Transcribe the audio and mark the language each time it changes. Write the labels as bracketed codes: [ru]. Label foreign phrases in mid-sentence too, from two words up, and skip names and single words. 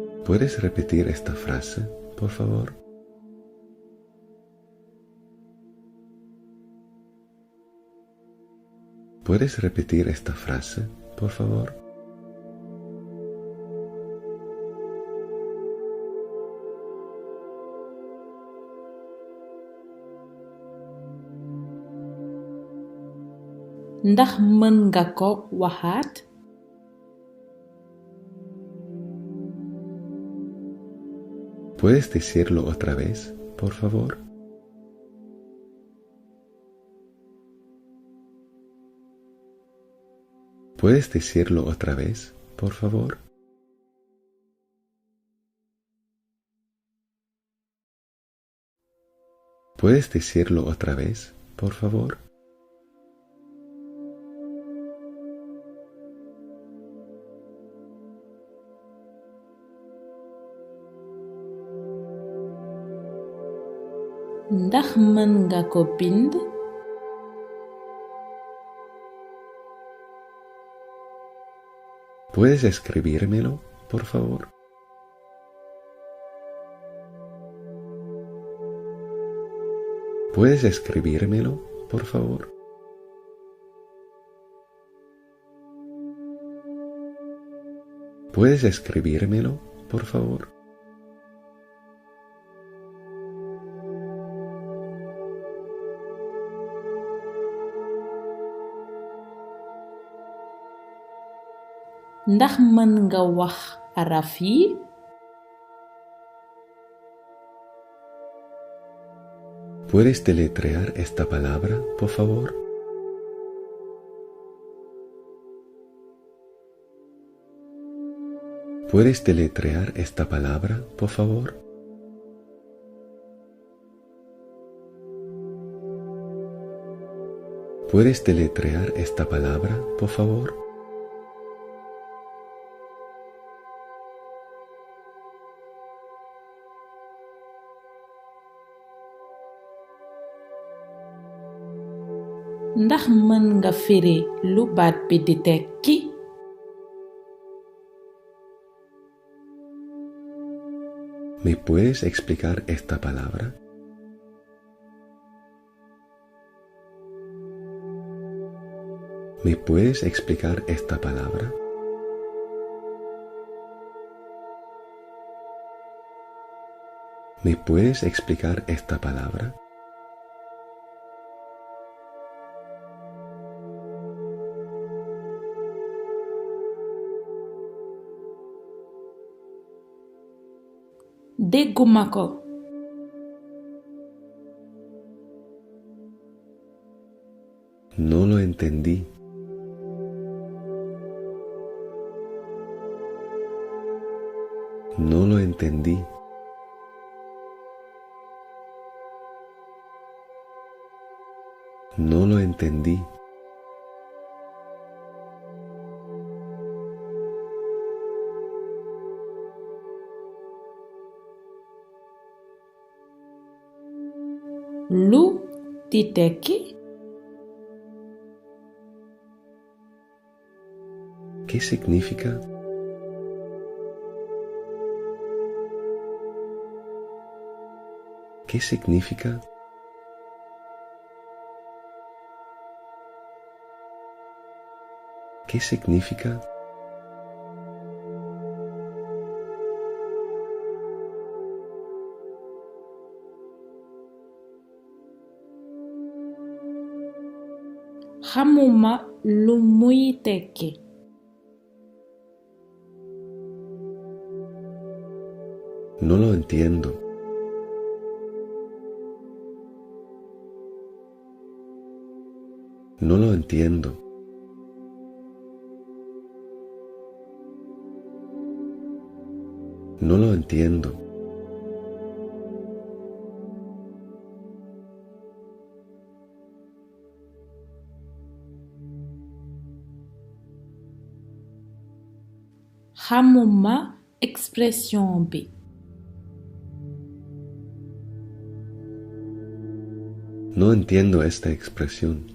[es] ¿Puedes repetir esta frase, por favor? ¿Puedes repetir esta frase, por favor? [wo] Ndax mën nga ko waxaat? [es] ¿Puedes decirlo otra vez, por favor? ¿Puedes decirlo otra vez, por favor? ¿Puedes decirlo otra vez, por favor? [wo] Ndax mën nga ko bind? [es] ¿Puedes escribírmelo, por favor? ¿Puedes escribírmelo, por favor? ¿Puedes escribírmelo, por favor? [wo] Ndax mën nga wax araf yi? [es] ¿Puedes deletrear esta palabra, por favor? ¿Puedes deletrear esta palabra, por favor? ¿Puedes deletrear esta palabra, por favor? [wo] Ndax mën nga firi lu baat bi di tekki? [es] ¿Me puedes explicar esta palabra? ¿Me puedes explicar esta palabra? ¿Me puedes explicar esta palabra? [wo] Dégguma ko. [es] No lo entendí. No lo entendí. No lo entendí. [wo] Lu di tekki? [es] ¿Qué significa? ¿Qué significa? ¿Qué significa? [wo] Xamuma lu muy tekki. [es] No lo entiendo. No lo entiendo. No lo entiendo. [wo] Xamuma expression bi. [es] No entiendo esta expresión.